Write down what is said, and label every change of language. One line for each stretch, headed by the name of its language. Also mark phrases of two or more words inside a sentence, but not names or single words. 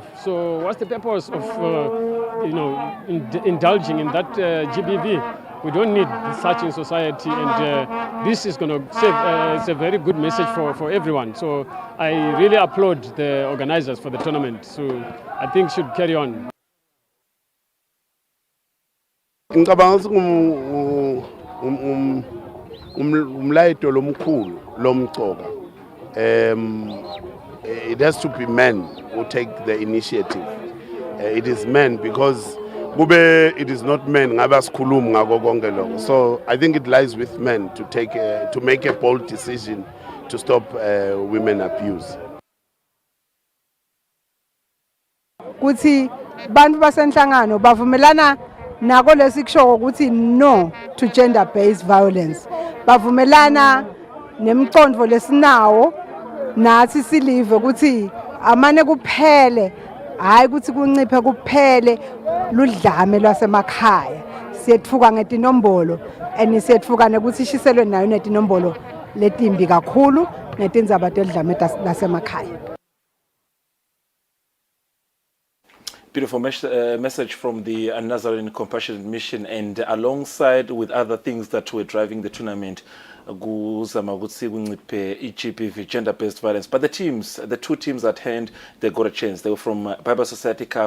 English: So what's the purpose of indulging in that GBV? We don't need such in society, and this is going to save. It's a very good message for everyone. So I really applaud the organizers for the tournament. So I think should carry on.
Swati: Ngicabanga umlayito lomkhulu lomcoka
English: it has to be men who take the initiative. It is men because it is not men
Swati: ngabe sikhuluma ngako konke lokho.
English: So I think it lies with men to make a bold decision to stop women abuse.
Swati: Kuthi bantu basenhlangano bavumelana nako lesikusho ukuthi
English: no to gender based violence.
Swati: Bavumelana nemicondvo lesinawo nathi silive ukuthi amane kuphele hayi ukuthi kunciphe kuphele ludlame lwasemakhaya siyetfuka ngetinombolo and siyetfuka nekuthi ishiselwe nayo netinombolo letimbi kakhulu netindzaba telidlame lasemakhaya.
English: Beautiful message from the Nazarene Compassionate Mission, and alongside with other things that were driving the tournament, GBV, gender-based violence. But the two teams at hand, they got a chance. They were from Bible Society Cup.